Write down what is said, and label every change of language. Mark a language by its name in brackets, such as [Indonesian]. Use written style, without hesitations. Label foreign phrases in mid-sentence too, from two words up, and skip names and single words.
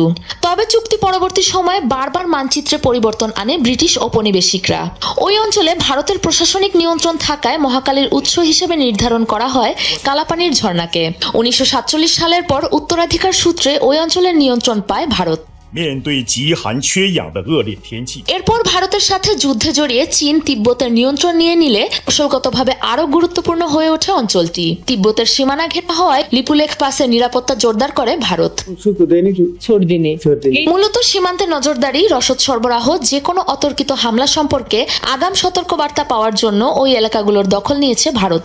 [Bangla] তবে চুক্তি পরবর্তী সময়ে বারবার মানচিত্রে পরিবর্তন আনে ব্রিটিশ ঔপনিবেশিকরা। ওই অঞ্চলে ভারতের প্রশাসনিক নিয়ন্ত্রণ থাকায় মহাকালীর উৎস হিসেবে নির্ধারণ করা হয় কালাপানির ঝর্ণাকে। 1947 সালের পর উত্তরাধিকার সূত্রে ওই অঞ্চলের নিয়ন্ত্রণ পায় ভারত। [Chinese] 面对极寒缺氧的恶劣天气， [Bangla] এরপর ভারতের সাথে যুদ্ধে জড়িয়ে চীন তিব্বতের নিয়ন্ত্রণ নিয়ে নিলে কৌশলগতভাবে আরো গুরুত্বপূর্ণ হয়ে ওঠে অঞ্চলটি। তিব্বতের সীমানা ঘেরা হওয়ায় লিপুলেখ পাসের নিরাপত্তা জোরদার করে ভারত। মূলত সীমান্তে নজরদারি, রসদ সরবরাহ, যে কোনো অতর্কিত হামলা সম্পর্কে আগাম সতর্কবার্তা পাওয়ার জন্য ওই এলাকাগুলোর দখল নিয়েছে ভারত।